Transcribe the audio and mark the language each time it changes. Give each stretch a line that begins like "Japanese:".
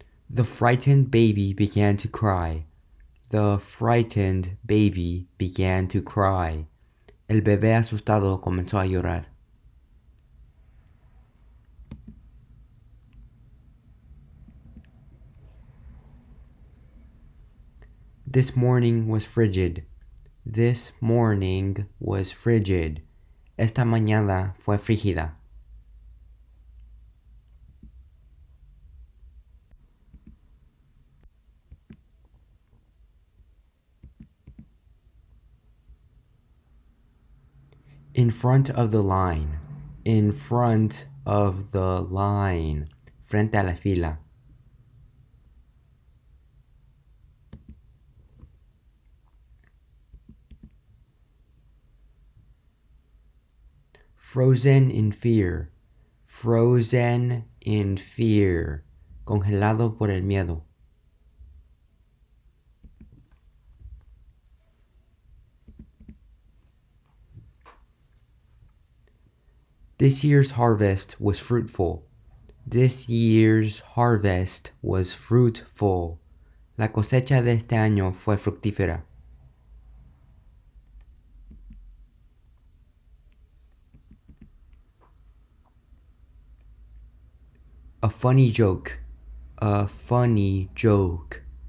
English: The frightened baby began to cry. The frightened baby began to cry.
Spanish: El bebé asustado comenzó a llorar.
English: This morning was frigid. This morning was frigid.
Spanish: Esta mañana fue frígida.
English: In front of the line. In front of the line.
Spanish: Frente a la fila.
English: Frozen in fear. Frozen in fear.
Spanish: Congelado por el miedo.
English: This year's harvest was fruitful. This year's harvest was fruitful.
Spanish: La cosecha de este año fue fructífera.
English: A funny joke. A funny joke.